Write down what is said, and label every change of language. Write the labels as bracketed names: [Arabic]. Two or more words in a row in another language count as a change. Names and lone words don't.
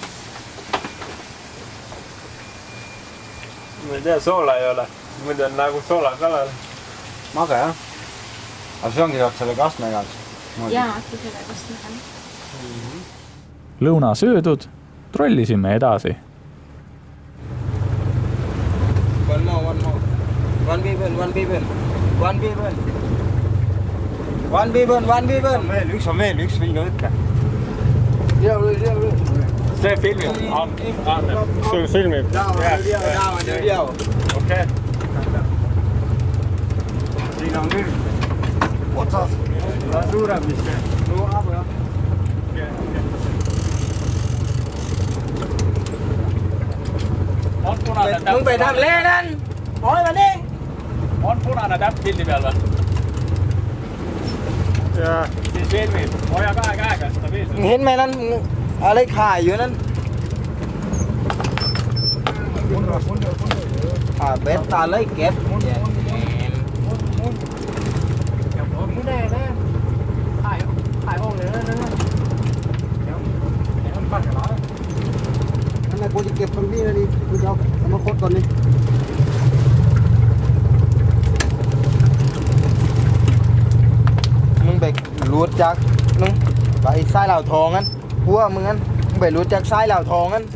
[Estonian] Ma ei tea, soola ei ole. Muidu on nagu soola kalal. Mage, jah? Aga see ongi saanud selle kastmega? Jaa, äkki selle kastmega. Lõuna söödud, trollisime edasi. [English] One more. One people. [Estonian] Üks on veel, üks vinga võtta. See filmib. Sul filmib? Okei. Siin on küll. Otsas. Suurem vist. On punane täpp? [Thai] มึงไปทำเล่นั่นโอ้ยมานี่ [Estonian] On punane täpp pildi peal või? Jaa. Siis filmib. Hoia kahe käega stabiilselt. [Thai] เห็นไหมนั่นอะไรขายอยู่นั่นเบ็ดตาเลยเก็บ ทำไมกูจะเก็บตรงนี้นะดิกูจะเอามาคดก่อนนี่มึงไปรูดจากมึงไปซ้ายเหล่าทองงั้นหัวมึงงั้นมึงไปรูดจากซ้ายเหล่าทองงั้น